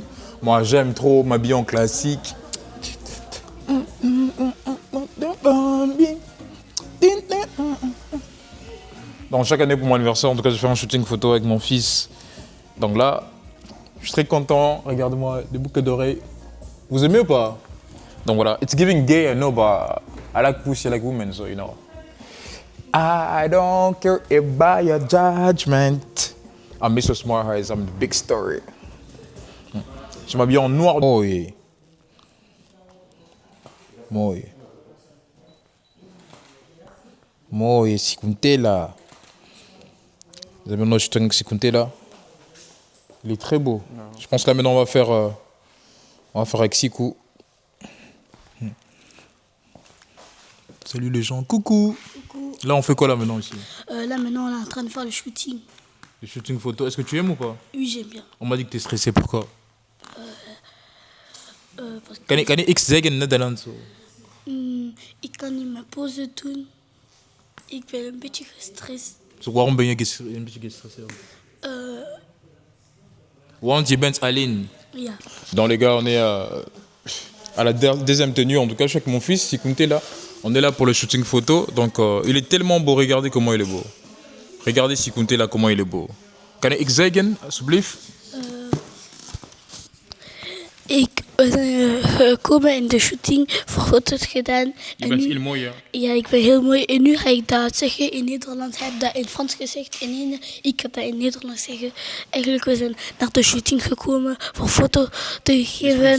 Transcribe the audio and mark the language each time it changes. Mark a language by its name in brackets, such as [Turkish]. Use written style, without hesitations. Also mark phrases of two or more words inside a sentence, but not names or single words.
[French] Moi, j'aime trop m'habiller en classique. Donc chaque année pour mon anniversaire, en tout cas, je fais un shooting photo avec mon fils. Donc là, je suis très content. Regarde-moi, des boucles d'oreilles. Vous aimez ou pas? Donc voilà, [English] it's giving gay, I know, but I like pussy, I like women, so you know. I don't care about your judgment. I'm Mr. Smart Eyes, I'm the big story. [French] Je m'habille en noir. Oh oui. Moi. Moi, si comptez là. Vous avez notre shooting si comptez là. Il est très beau. Non. Je pense que là maintenant on va faire avec Sikou. Salut les gens, coucou. Coucou. Là on fait quoi là maintenant ici? Là maintenant on est en train de faire le shooting. Le shooting photo, est-ce que tu aimes ou pas? Oui, j'aime bien. On m'a dit que t'es stressé, pourquoi? Parce que [Dutch] Kan je ik zeggen in Nederlands? ik kan niet meer pauze doen. Ik ben een beetje gestrest. So, waarom ben je een beetje gestrest? Want je bent alleen. Ja. [French] Donc les gars, on est à la deuxième tenue. En tout cas, je suis avec mon fils, Sikunte là. On est là pour le shooting photo. Donc il est tellement beau. Regardez comment il est beau. Regardez Sikunte là, comment il est beau. [Dutch] Kan ik zeggen, alsjeblieft? We zijn gekomen in de shooting, voor foto's gedaan. Je bent heel mooi, ja. Ja, ik ben heel mooi. En nu ga ik dat zeggen in Nederlands. Hij heeft dat in Frans gezegd. En ik ga dat in Nederlands zeggen. Eigenlijk, we zijn naar de shooting gekomen voor foto te geven.